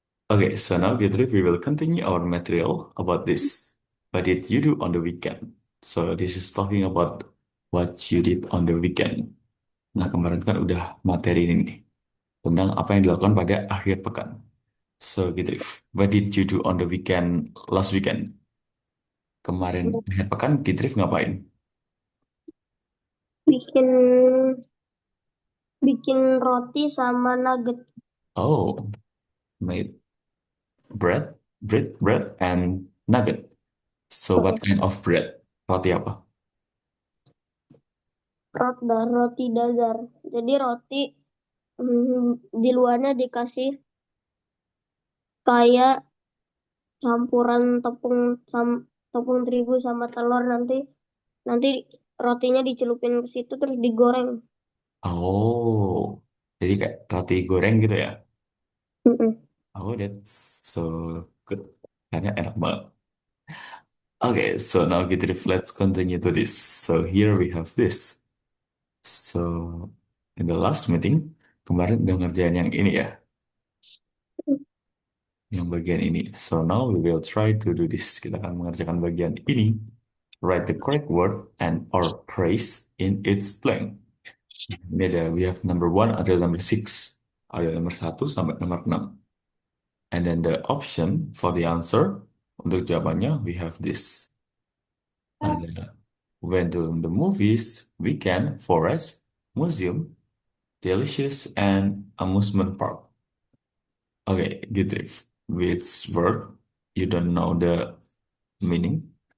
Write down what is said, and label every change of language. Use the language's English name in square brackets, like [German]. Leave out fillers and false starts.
[English] Okay, so now Beatrice, we will continue our material about this. What did you do on the weekend? So this is talking about what you did on the weekend. [Indonesian] Nah, kemarin kan udah materi ini nih, tentang apa yang dilakukan pada akhir pekan. [English] So, Beatrice, what did you do on the weekend, last weekend? [Indonesian] Kemarin akhir pekan, Beatrice ngapain? Bikin bikin roti sama nugget. [English] Oh, made bread, and nugget. So, what Mm-mm. kind of bread? [Indonesian] Roti apa? Roti dadar. Jadi roti di luarnya dikasih kayak campuran tepung terigu sama telur, nanti nanti rotinya dicelupin ke situ terus digoreng. Oh, jadi kayak roti goreng gitu ya? Mm-mm. [English] Oh, that's so good. [Indonesian] Kayaknya enak banget. [English] Okay, so now let's continue to this. So here we have this. So in the last meeting, [Indonesian] kemarin udah ngerjain yang ini ya, yang bagian ini. [English] So now we will try to do this. [Indonesian] Kita akan mengerjakan bagian ini. [English] Write the correct word and or phrase in its blank. [Indonesian] Ini ada, [English] we have number one ada number six. [Indonesian] Ada nomor satu sampai nomor 6. [English] And then the option for the answer, [Indonesian] untuk jawabannya, [English] we have this. Ada went to the movies, weekend, forest, museum, delicious, and amusement park. Okay, Gitrif. Which word you don't know the meaning?